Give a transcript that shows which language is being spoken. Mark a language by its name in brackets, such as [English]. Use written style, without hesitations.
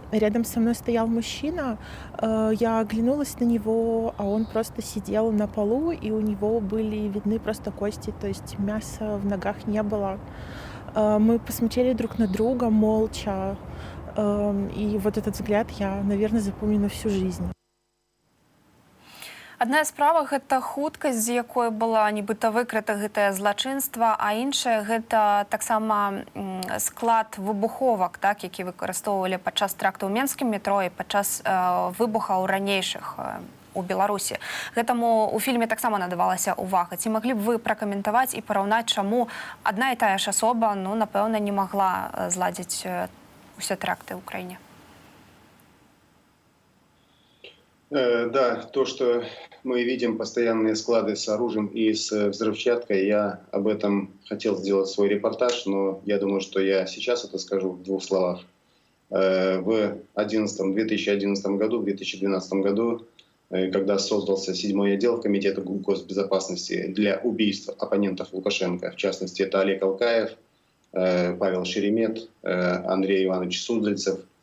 [Russian] Рядом со мной стоял мужчина, я оглянулась на него, а он просто сидел на полу, и у него были видны просто кости, то есть мяса в ногах не было. Мы посмотрели друг на друга молча, и вот этот взгляд я, наверное, запомню на всю жизнь. [Belarusian] Адна справа гэта хуткасць, з якой была нібыта выкрыта гэтае злачынства, а іншае гэта таксама склад выбуховак, так, які выкарыстоўвалі падчас тэракту ў менскім метро і падчас выбухаў ранейшых у Беларусі. Гэтаму у фільме таксама надавалася ўвага. Ці маглі б вы пракаментаваць і параўнаць, чаму адна і тая ж асоба, ну, напэўна, не магла зладзіць усе тэракты ў краіне? [Russian] Да, то, что мы видим постоянные склады с оружием и с взрывчаткой, я об этом хотел сделать свой репортаж, но я думаю, что я сейчас это скажу в двух словах. В 2011 году, в 2012 году, когда создался 7-й отдел Комитета госбезопасности для убийств оппонентов Лукашенко, в частности, это Олег Алкаев, Павел Шеремет, Андрей Иванович Суздальцев.